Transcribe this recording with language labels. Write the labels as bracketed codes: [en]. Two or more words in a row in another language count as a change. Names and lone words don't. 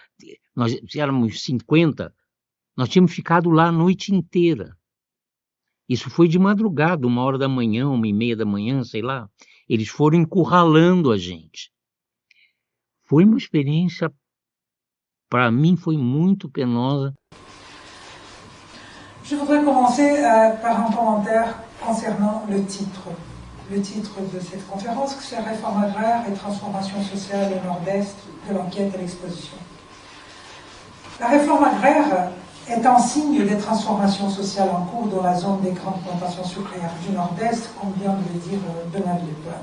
[pt] Nós éramos 50, nós tínhamos ficado lá a noite inteira. Isso foi de madrugada, 1h da manhã, 1h30 da manhã, sei lá. Eles foram encurralando a gente. Foi uma experiência, para mim, foi muito penosa. [fr] Je voudrais commencer par un commentaire concernant le titre. Le titre de cette conférence, c'est Réforme agraire et transformation sociale au Nord-Est, de l'enquête à l'exposition. La réforme agraire est un signe des transformations sociales en cours dans la zone des grandes plantations sucrières du Nord-Est, comme vient de le dire Donald Lepin.